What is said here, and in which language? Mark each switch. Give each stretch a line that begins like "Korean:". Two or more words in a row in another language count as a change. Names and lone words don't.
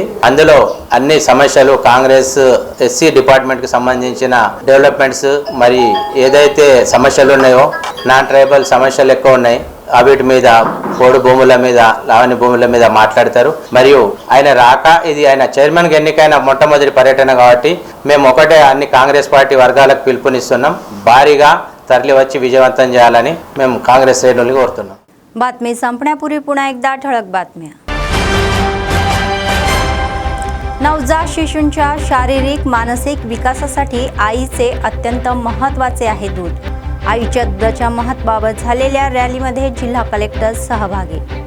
Telugu: అందులో అన్ని సమస్యలు కాంగ్రెస్
English: SC department
Telugu: కి సంబంధించిన డెవలప్మెంట్స్ మరి ఏదైతే సమస్యలు ఉన్నాయో
English: non tribal
Telugu: సమస్యలు ఎక్కువ ఉన్నాయి వీటి మీద పోడు భూముల మీద లావణ్య భూముల మీద మాట్లాడతారు। మరియు ఆయన రాక ఇది ఆయన చైర్మన్కి ఎన్నికైన మొట్టమొదటి పర్యటన కాబట్టి మేము ఒకటే అన్ని కాంగ్రెస్ పార్టీ వర్గాలకు పిలుపునిస్తున్నాం, భారీగా తరలి వచ్చి విజయవంతం చేయాలని మేము కాంగ్రెస్ శ్రేణుల్ని కోరుతున్నాం।
Marathi: बातमी संपण्यापूर्वी पुन्हा एकदा ठळक बातम्या। नवजात शिशूंच्या शारीरिक मानसिक विकासासाठी आईचे अत्यंत महत्त्वाचे आहे दूध। आईच्या दुधाच्या महत्त्वावर झालेल्या रॅलीमध्ये जिल्हा कलेक्टर सहभागी।